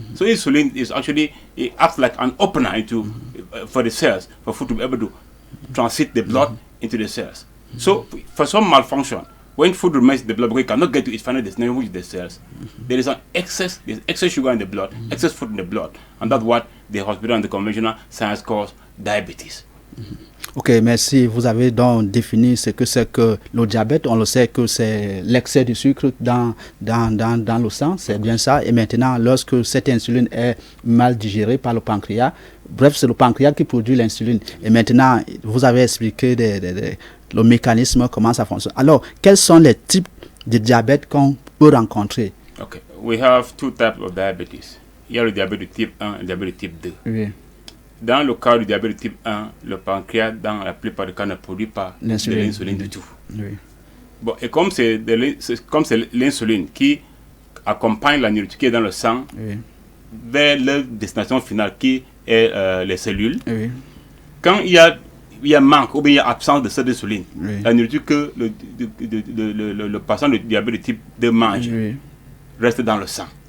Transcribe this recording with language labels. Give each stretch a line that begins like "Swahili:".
English: So insulin is actually, it acts like an opener into for the cells for food to be able to transit the blood into the cells. So for some malfunction, when food remains in the blood because it cannot get to its final destination, which is the cells, there is excess sugar in the blood, excess food in the blood, and that's what the hospital and the conventional science calls diabetes.
French: Ok, merci. Vous avez donc défini ce que c'est que le diabète. On le sait que c'est l'excès de sucre dans le sang, c'est bien ça. Et maintenant, lorsque cette insuline est mal digérée par le pancréas, bref, c'est le pancréas qui produit l'insuline. Et maintenant, vous avez expliqué le mécanisme, comment ça fonctionne. Alors, quels sont les types de diabète qu'on peut rencontrer?
English: Okay, we have two types of diabetes.
French: Il y a le diabète de type 1 et le diabète de type 2. Oui. Dans le cas du diabète de type 1, le pancréas, dans la plupart des cas, ne produit pas de l'insuline du tout. Oui. Bon, et comme c'est l'insuline qui accompagne la nourriture qui est dans le sang vers leur destination finale qui est les cellules, quand il y a manque ou bien il y a absence de cette insuline, la nourriture que le patient de diabète de type 2 mange reste dans le sang.